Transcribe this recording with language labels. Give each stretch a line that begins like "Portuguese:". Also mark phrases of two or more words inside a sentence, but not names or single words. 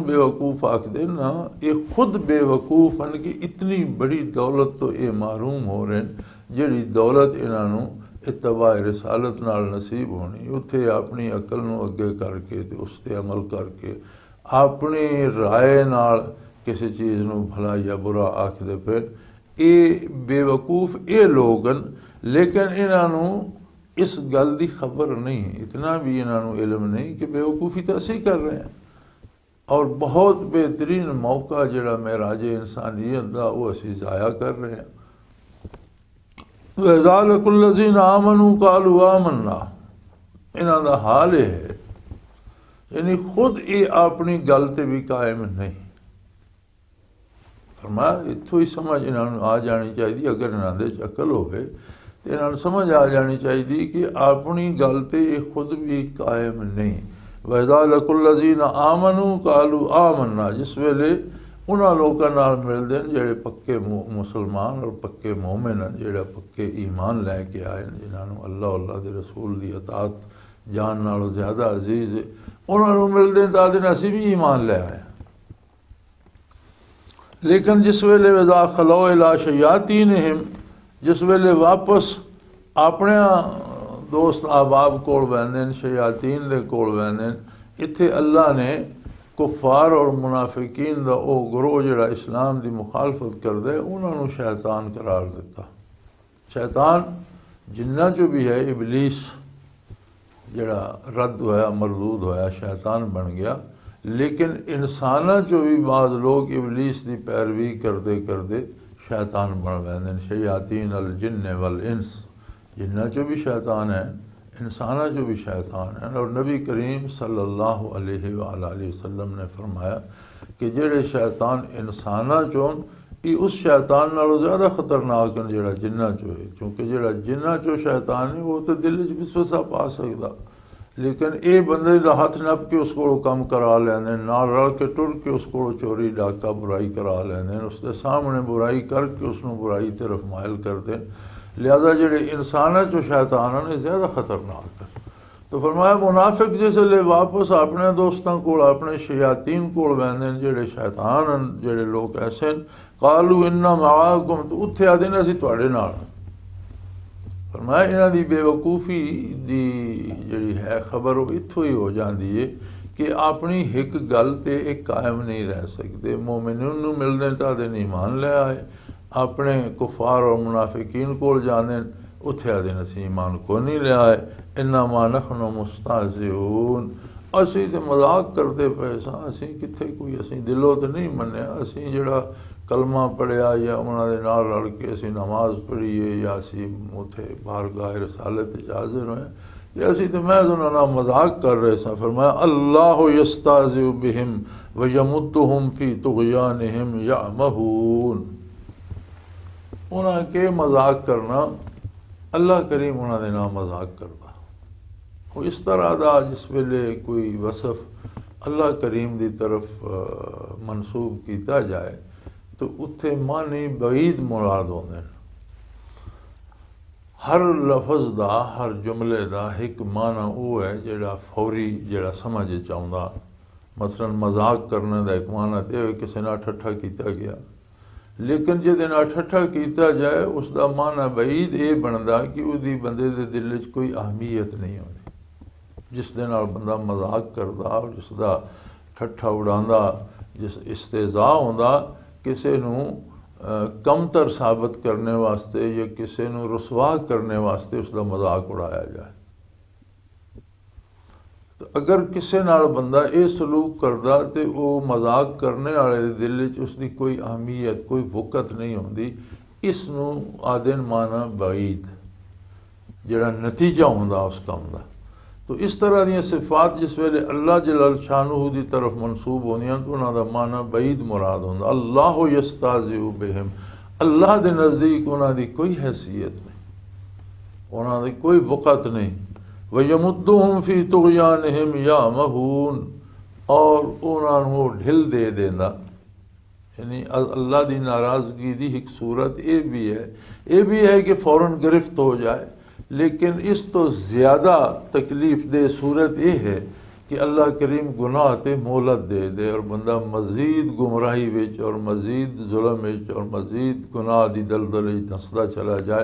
Punjabi: بے وقوف آکھدے نا یہ خود بے وقوف ہیں کہ اتنی بڑی دولت تو یہ معروم ہو رہے ہیں جڑی دولت انہوں اتباع رسالت نال نصیب ہونی اتھے اپنی عقل نو اگے کر کے تے اس تے عمل کر کے اپنی رائے نال کسی چیز نو بھلا یا برا آکھدے پھر اے بے وقوف اے لوگ ہیں. لیکن انہوں اس گل دی خبر نہیں اتنا بھی انہوں علم نہیں کہ بے وقوفی تو اسی کر رہے ہیں اور بہت بہترین موقع جڑا معراج انسانیت دا وہ اسی ضائع کر رہے ہیں.
Arabic: وَإِذَا لَقُوا الَّذِينَ آمَنُوا قَالُوا آمَنَّا
Punjabi: انہاں دا حال یہ ہے یعنی خود یہ اپنی گل تے بھی قائم نہیں. فرمایا اتھوں ہی سمجھ انہوں آ جانی چاہیے اگر انہوں دے عقل ہوئے تو انہوں سمجھ آ جانی چاہیے کہ اپنی گل تے یہ خود بھی قائم نہیں.
Arabic: وَإِذَا لَقُوا الَّذِينَ آمَنُوا قَالُوا آمَنَّا
Punjabi: جس ویلے انہاں لوگوں نال مل دین جڑے پکے مسلمان اور پکے مومن ہیں جڑے پکے ایمان لے کے آئے جنہوں اللہ دے رسول دی اطاعت جان نالوں زیادہ عزیز ہے انہوں مل دین تو آدھے اسی بھی ایمان لے آئے. لیکن جس ویلے
Arabic: وذا خلو الی شیاطینہم،
Punjabi: جس ویلے واپس اپنے دوست احباب کول ویندے شیاطین دے کول ویندے، اتھے اللہ نے کفار اور منافقین دا او گروہ جڑا اسلام دی مخالفت کردے انہاں نوں شیطان قرار دیتا۔ شیطان جنہ چو بھی ہے ابلیس جڑا رد ہویا مردود ہویا شیطان بن گیا، لیکن انساناں چو بھی بعض لوگ ابلیس دی پیروی کردے کردے شیطان بن ویندے،
Arabic: شیاطین الجن والانس،
Punjabi: جنہ چو بھی شیطان ہیں، انساناں جو بھی شیطان ہیں۔ اور نبی کریم
Arabic: صلی اللہ علیہ وآلہ وسلم
Punjabi: نے فرمایا کہ جڑے شیطان انساناں چون یہ اس شیطان نالوں زیادہ خطرناک ہیں جڑا جنہ چو ہے، کیونکہ جڑا جنہ چو شیطان ہے وہ تو دل وچ وسوسہ پا سکدا، لیکن اے بندے دا ہاتھ نپ کے اس کو کم کرا لیندے، نال رل کے ٹر کے اس کو چوری ڈاکہ برائی کرا لیندے، اس دے سامنے برائی کر کے اس نوں برائی طرف مائل کر دیں۔ لہذا جڑے انساناں چو شیطان ہیں زیادہ خطرناک ہے۔ تو فرمایا منافق جس لے واپس اپنے دوستاں کول اپنے شیاطین کول ویندے جڑے شیطان ہیں، جڑے لوگ ایسے ہیں،
Arabic: قالوا انا معاکم،
Punjabi: تو اتھے آدھے اسی تواڈے نال۔ فرمایا انہاں دی بے وقوفی دی جڑی ہے خبر وہ اتھوں ہی ہو جاندی ہے کہ اپنی ایک گل تے ایک قائم نہیں رہ سکتے۔ مومنین نوں ملنے تا دے ایمان لے آئے، اپنے کفار اور منافقین کول جاندے اتھے آدھے اسی ایمان کو نہیں لے آئے۔
Arabic: انما نحن مستہزئون،
Punjabi: اسی تے مذاق کرتے پئے ساں، اسی کتھے کوئی اسی دلوں تے نہیں منیا، اسی جڑا کلمہ پڑھیا یا انہاں دے نال رل کے اسی نماز پڑھی ہے یا اسی اتھے بارگاہ رسالت وچ حاضر ہوئے تے اسی تے محض انہاں نال مذاق کر رہے ساں۔ فرمایا
Arabic: اللہ یستہزئ بہم ویمدہم فی طغیانہم یعمہون،
Punjabi: انہاں کے مذاق کرنا اللہ کریم انہاں دے نال مذاق کردا۔ وہ اس طرح دا جس ویلے کوئی وصف اللہ کریم دی طرف منسوب کیتا جائے تو اتھے معنی بعید مراد ہوندے ہیں۔ ہر لفظ دا ہر جملے دا ایک معنی وہ ہے جڑا فوری جڑا سمجھ چاہندا۔ مثلا مذاق کرنے دا ایک معنی تے ہوئے کسی نال ٹھٹھا کیتا گیا، لیکن جے نال ٹھٹھا کیتا جائے اس دا معنی بعید یہ بندا کہ وہ دی بندے دے دل وچ کوئی اہمیت نہیں ہوندی۔ جس دے نال بندہ مذاق کردا اور جس دا ٹھٹھا اڑاندا، جس استہزاء ہوندا کسے نوں کمتر ثابت کرنے واسطے یا کسے نوں رسوا کرنے واسطے اس دا مذاق اڑایا جائے۔ تو اگر کسے نال بندہ اے سلوک کردا تے وہ مذاق کرنے والے دل وچ اس دی کوئی اہمیت کوئی وقت نہیں ہوندی، اس نوں آدن مانا بعید جڑا نتیجہ ہوندا اس کام دا۔ تو اس طرح دیاں صفات جس ویلے اللہ
Arabic: جلال شانہ
Punjabi: دی طرف منسوب ہوندیاں تو انہاں دا معنی بعید مراد ہوندا۔
Arabic: اللہ یستہزئ بہم،
Punjabi: اللہ دے نزدیک انہاں دی کوئی حیثیت نہیں، انہاں دی کوئی وقت نہیں۔
Arabic: وَيَمُدُّهُمْ فِي طُغْيَانِهِمْ يَعْمَهُونَ،
Punjabi: اور انہاں نوں ڈھل دے دیندا، یعنی اللہ دی ناراضگی دی ایک صورت یہ بھی ہے کہ فوراً گرفت ہو جائے، لیکن اس تو زیادہ تکلیف دہ صورت یہ ہے کہ اللہ کریم گناہ تے مہلت دے دے اور بندہ مزید گمراہی وچ اور مزید ظلم وچ اور مزید گناہ دی دلدل وچ دھسدا چلا جائے۔